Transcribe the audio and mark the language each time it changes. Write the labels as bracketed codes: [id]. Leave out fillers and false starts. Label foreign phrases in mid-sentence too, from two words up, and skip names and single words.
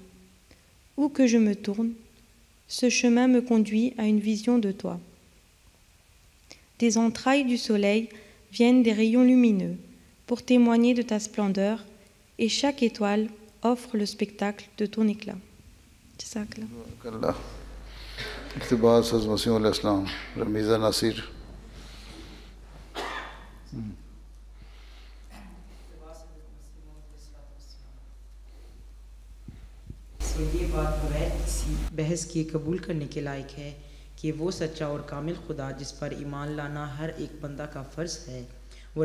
[fr] Où que je me tourne, ce chemin me conduit à une vision de toi. Des entrailles du soleil viennent des rayons lumineux pour témoigner de ta splendeur, et chaque étoile offre le spectacle de ton éclat. [ur] اللہ. اقتباس حضرت مسیح [ar] علیہ السلام [ur] رمیزہ ناصر. یہ بات بغیر کسی بحث کے قبول کرنے کے لائق ہے کہ وہ سچا اور کامل خدا جس پر ایمان لانا ہر ایک بندہ کا فرض ہے وہ